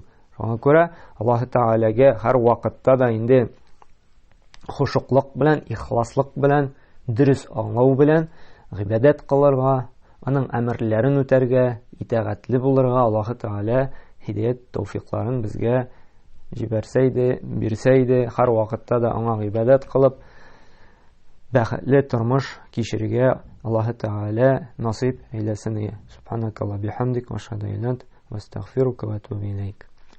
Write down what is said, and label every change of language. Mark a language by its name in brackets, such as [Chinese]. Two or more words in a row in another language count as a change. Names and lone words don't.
[Tatar] Шуңа күрә Аллаһ Тәгаләгә һәр вакытта да инде хушуклык белән, ихласлык белән, дөрес аңлау белән гыйбадәт кылырга, аның әмерләрен үтәргә, итәгатьле булырга Аллаһ Тәгалә һидаят, тәүфикларын безгә җибәрсә иде, бирсә иде, һәр вакытта да аңа гыйбадәт кылып, бәхетле тормыш кичерергә Аллаһы Тәгалә насыйп әйләсен. [Arabic] سبحانك اللهم بحمدك وأشهد أن لا إله إلا أنت وأستغفرك وأتوب إليك.